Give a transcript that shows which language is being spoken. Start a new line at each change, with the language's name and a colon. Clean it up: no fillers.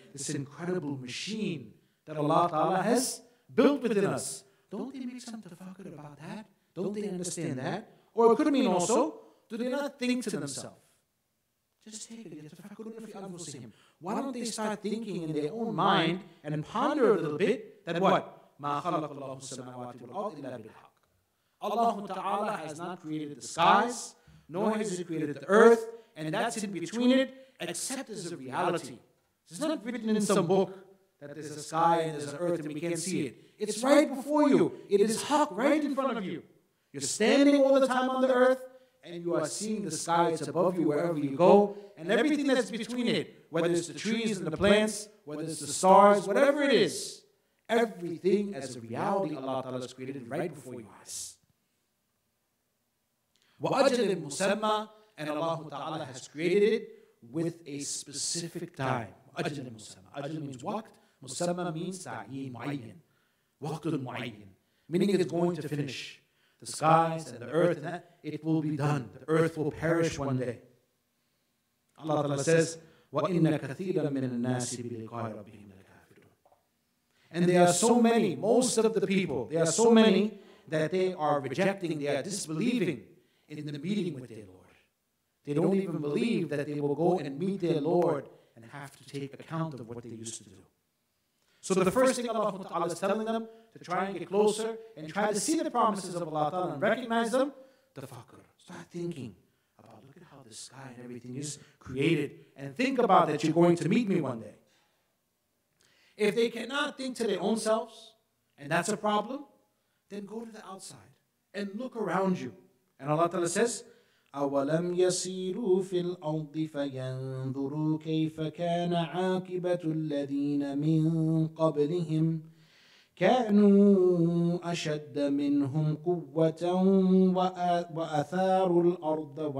English: This incredible machine that Allah Ta'ala has built within us. Don't they make some tafakkur about that? Don't they understand that? Or it could mean also, do they not think to themselves? Just take it. Why don't they start thinking in their own mind and ponder a little bit that what?
Arabic: ما خلق الله السماوات والأرض إلا بالحق.
English: Allah Ta'ala has not created the skies, nor has He created the earth, and that's in between it, except as a reality. It's not written in some book that there's a sky and there's an earth and we can't see it. It's right before you. It is haq right in front of you. You're standing all the time on the earth, and you are seeing the sky. It's above you wherever you go, and everything that's between it, whether it's the trees and the plants, whether it's the stars, whatever it is, everything as a reality Allah Ta'ala has created right before your eyes.
Arabic: وَأَجَلٍ مُسَمَّى,
English: and Allah Ta'ala has created it with a specific time.
Arabic: أَجَلٍ مُسَمَّى.
English: Ajal means waqt. Musamma means ta'yin, mu'ayyan. Waqtun mu'ayyan. Meaning it is going to finish. The skies and the earth and that, it will be done. The earth will perish one day.
Arabic: Allah Ta'ala says, وَإِنَّ كَثِيرًا مِنَ النَّاسِ بِلِقَاءِ رَبِّهِمْ لَكَافِرُونَ.
English: And there are so many, most of the people, there are so many that they are rejecting, they are disbelieving in the meeting with their Lord. They don't even believe that they will go and meet their Lord and have to take account of what they used to do. So the first thing Allah Ta'ala is telling them to try and get closer and try to see the promises of Allah Ta'ala and recognize them, tafakkur. Start thinking about, look at how the sky and everything is created, and think about that you're going to meet me one day. If they cannot think to their own selves, and that's a problem, then go to the outside and look around you.
Arabic: And Allah Ta'ala says, أَوَلَمْ يَسِيرُوا فِي الْأَرْضِ فَيَنْظُرُوا كَيْفَ كَانَ عَاقِبَةُ الَّذِينَ مِنْ قَبْلِهِمْ كَانُوا أَشَدَّ مِنْهُمْ قُوَّةً وَأَثَارُوا الْأَرْضَ